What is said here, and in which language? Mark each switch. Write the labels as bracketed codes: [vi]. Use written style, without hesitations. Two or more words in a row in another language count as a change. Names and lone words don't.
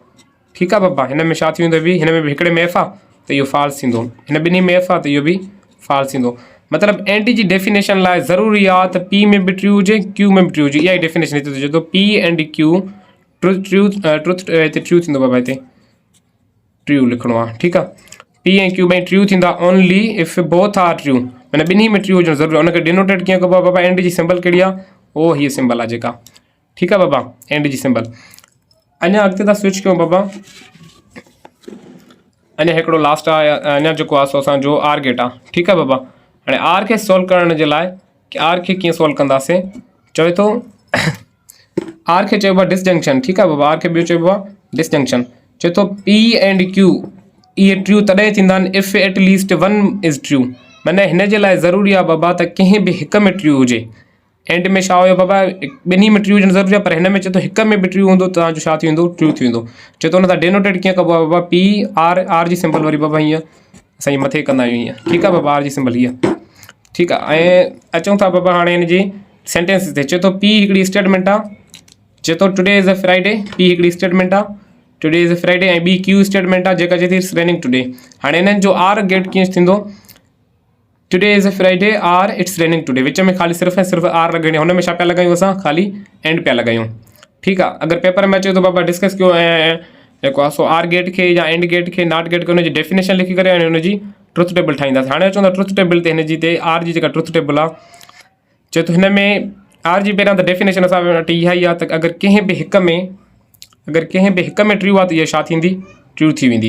[sd] ठीकु आहे बाबा, हिन में छा थी वेंदो, हिन में बि हिकिड़े में एफ आहे त इहो फॉल्स थींदो, हिन ॿिन्ही में एफ आहे त इहो बि फॉल्स थींदो। मतिलबु एंड जी डेफिनेशन लाइ ज़रूरी आहे त पी में बि ट्रू हुजे, क्यू में बि ट्रू हुजे। इहा ई डेफिनेशन हिते चए थो [en] P and Q truth [sd] हिते ट्रू थींदो बाबा, हिते ट्रू लिखणो आहे। ठीकु आहे, पी ऐं क्यू ॿई ट्रू थींदा [en] only if both are true, [sd] माना ॿिन्ही में ट्रू हुजणु ज़रूरी आहे। उनखे डिनोटेट कीअं कबो आहे बाबा, एंड जी सिंबल कहिड़ी आहे, उहो हीअ सिंबल आहे जेका, ठीकु आहे बाबा, एंड जी सिंबल। अञा अॻिते था स्विच कयूं बाबा, अञा हिकिड़ो लास्ट आहे, अञा जेको आहे सो असांजो [en] OR gate [sd] आहे, ठीकु आहे बाबा। हाणे आर खे सॉल्व करण जे लाइ आर खे कीअं सॉल्व कंदासीं, चवे थो आर खे चइबो आहे डिसजंक्शन, ठीकु आहे बाबा, आर खे ॿियो चइबो आहे डिसजंक्शन। चए थो [en] P and Q [sd] इहे ट्रू तॾहिं थींदा आहिनि [en] if at least one is true, [sd] माना हिन जे लाइ ज़रूरी आहे बाबा त कंहिं बि हिक में ट्रू हुजे। एंड में छा हुयो बाबा, ॿिन्ही में ट्रू हुजणु ज़रूरी आहे, पर हिन में चए थो हिक में बि ट्रू हूंदो तव्हांजो छा थी वेंदो, ट्रू थी वेंदो। चए थो हुन सां डेनोटेट कीअं कबो आहे बाबा, [en] P OR, [sd] आर जी सिंबल वरी बाबा हीअं असां मथे कंदा आहियूं हीअं, ठीकु आहे बाबा, आर जी सिंबल हीअं, ठीकु आहे। ऐं अचूं था बाबा हाणे हिन जी सेंटेंस ते। चए थो पी हिकिड़ी स्टेटमेंट आहे, चए थो [en] today is a Friday, [sd] पी हिकिड़ी स्टेटमेंट आहे, [en] today is a Friday, [sd] ऐं ॿी क्यू स्टेटमेंट आहे जेका चए थी [en] it's raining today. [sd] हाणे हिननि जो [en] OR gate [sd] कीअं थींदो, [en] today is a Friday or it's raining today, [sd] विच में ख़ाली सिर्फ़ु ऐं सिर्फ़ु आर लॻाइणी आहे, हुन में छा पिया लॻायूं असां, ख़ाली एंड पिया लॻायूं, ठीकु आहे। अगरि पेपर में अचे थो बाबा डिस्कस कयो ऐं जेको आहे सो [en] OR gate [sd] खे या [en] AND gate [sd] खे [en] NOT gate [sd] खे हुनजी डेफिनेशन लिखी करे ऐं हुनजी [en] truth table [sd] ठाहींदासीं। हाणे अचूं था [en] truth table [sd] ते, हिनजी ते आर जी जेका [en] truth table [sd] आहे, चए थो हिन में आर जी पहिरियां त डेफिनेशन असां वटि इहा ई आहे त अगरि कंहिं बि हिक में ट्रू आहे त इहा छा थींदी, ट्रू थी वेंदी।